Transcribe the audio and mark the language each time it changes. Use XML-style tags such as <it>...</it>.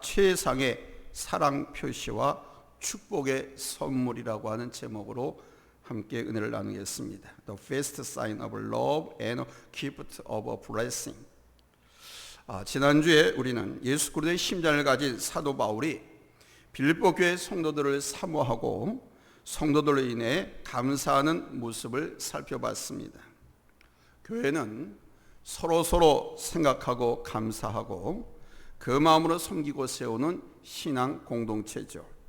<ko>최상의 사랑 표시와 축복의 선물이라고 하는 제목으로 함께 은혜를 나누겠습니다.</ko> <en>The first sign of love and gift of a blessing.</en> <ko>지난주에 우리는 예수 그리스도의 심장을 가진 사도 바울이 빌립보 교회 성도들을 사모하고 성도들로 인해 감사하는 모습을 살펴봤습니다. 교회는 서로 생각하고 감사하고 그 마음으로 섬기고 세우는 신앙 공동체죠.</ko>